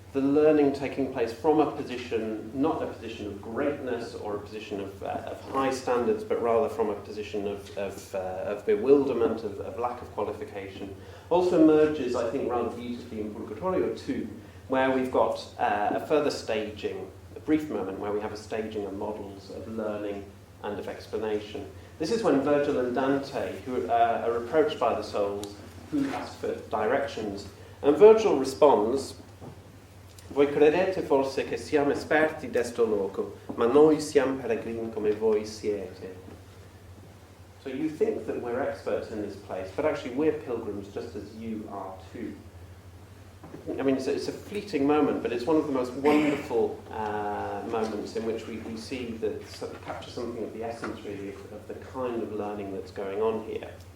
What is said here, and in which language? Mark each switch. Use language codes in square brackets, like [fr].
[en] the learning taking place from a position, not a position of greatness or a position of high standards, but rather from a position of bewilderment, of lack of qualification, also emerges, I think, rather beautifully in Purgatorio too, where we've got a further staging, a brief moment where we have a staging of models of learning and of explanation. This is when Virgil and Dante, who are approached by the souls, who ask for directions. [it] And Virgil responds, "Voi credete forse che siamo esperti d'esto loco, ma noi siamo peregrini come voi siete." [en] So you think that we're experts in this place, but actually we're pilgrims just as you are too. I mean, it's a fleeting moment, but it's one of the most wonderful moments in which we see that sort of capture something of the essence, really, of the kind of learning that's going on here.